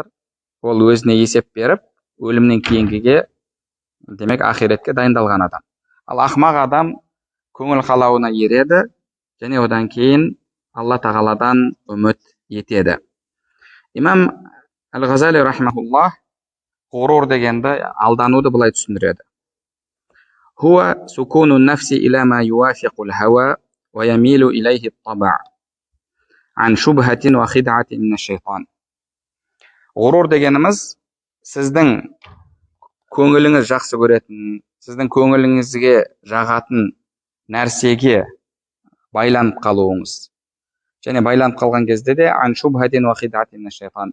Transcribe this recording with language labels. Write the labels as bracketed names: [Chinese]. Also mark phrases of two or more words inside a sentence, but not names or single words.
[Kazakh] Ол өзіне есеп беріп, өлімнен кейінгіге, демек ақиретке дайындалған адам. Ал ақмақ адам көңіл қалауына ереді, және одан кейін Алла тағаладан үміт етеді. Имам Әл-Ғазали рахимахуллах ғурур дегенді, алдануды былай түсіндіреді. [Arabic] هو سكون نفس إلى ما يوافق الهوى ويميل إليه الطبع عن شبهة وخدعة من شيطان. [Kazakh] Ғурур дегеніміз сіздің көңіліңіз жақсы көретін, сіздің көңіліңізге жағатын нәрсеге байланып қалуыңыз. Және байланып қалған кезде де [Arabic] عن شبهة وخدعة من شيطان.